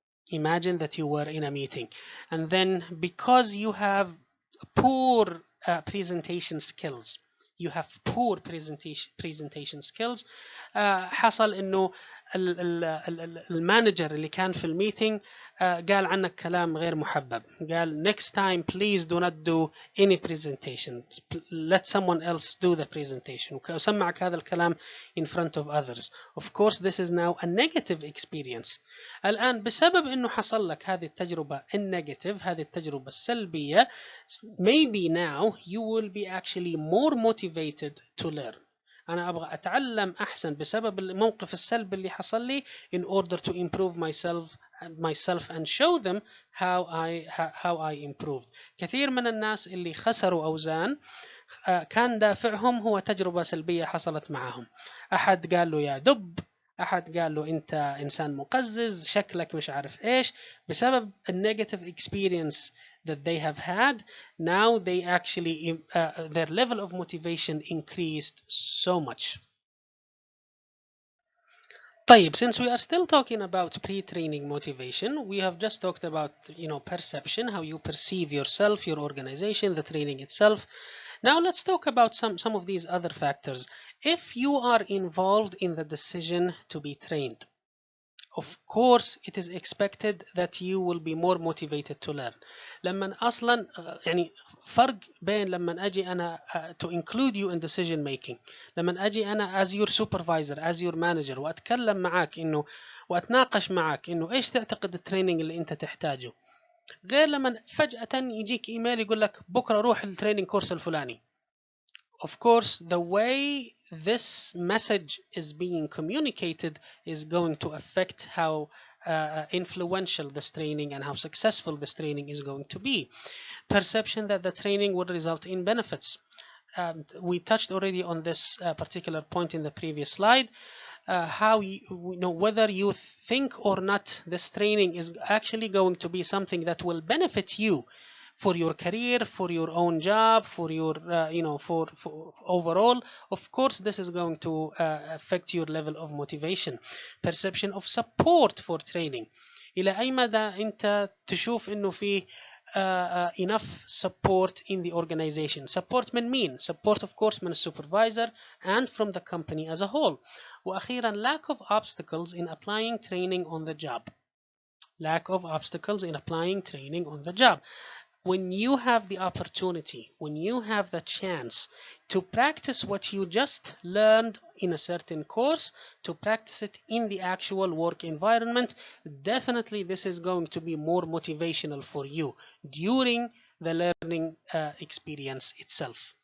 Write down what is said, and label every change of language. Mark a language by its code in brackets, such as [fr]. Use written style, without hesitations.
[en] Imagine that you were in a meeting, and then because you have poor presentation skills, you have poor presentation skills, [ar] حصل انه المانجر اللي كان في الميتنج قال عنك كلام غير محبب. [en] قال next time please do not do any presentation, let someone else do the presentation. [ar] وسمعك هذا الكلام [en] in front of others. Of course, this is now a negative experience. [ar] الآن بسبب انه حصل لك هذه التجربة النيجاتيف, هذه التجربة السلبية, [en] maybe now you will be actually more motivated to learn. [ar] أنا أبغى أتعلم أحسن بسبب الموقف السلبي اللي حصل لي [en] in order to improve myself and show them how I improved. [ar] كثير من الناس اللي خسروا أوزان كان دافعهم هو تجربة سلبية حصلت معهم. أحد قال له يا دب, أحد قال له أنت إنسان مقزز, شكلك مش عارف إيش. بسبب النيجاتيف [en] experience that they have had, now they actually their level of motivation increased so much. [ar] طيب, [en] since we are still talking about pre-training motivation, we have just talked about perception, how you perceive yourself, your organization, the training itself. Now let's talk about some of these other factors. If you are involved in the decision to be trained, of course it is expected that you will be more motivated to learn. [ar] لما أصلا يعني فرق بين لما أجي أنا [en] to include you in decision making, [ar] لما أجي أنا [en] as your supervisor, as your manager, [ar] وأتكلم معاك إنه وأتناقش معاك إنه إيش تعتقد التريننج اللي أنت تحتاجه, غير لما فجأة يجيك إيميل يقول لك بكرة روح التريننج كورس الفلاني. [en] Of course, the way this message is being communicated is going to affect how influential this training and how successful this training is going to be. Perception that the training would result in benefits. We touched already on this particular point in the previous slide. How whether you think or not, this training is actually going to be something that will benefit you for your career, for your own job, for your for overall. Of course, this is going to affect your level of motivation. Perception of support for training. [ar] إلى أي مدى أنت تشوف إنه في [en] enough support in the organization. [ar] Support من مين? [en] Support of course من supervisor and from the company as a whole. [ar] وأخيرا, [en] lack of obstacles in applying training on the job. Lack of obstacles in applying training on the job. When you have the opportunity, when you have the chance to practice what you just learned in a certain course, to practice it in the actual work environment, definitely this is going to be more motivational for you during the learning experience itself.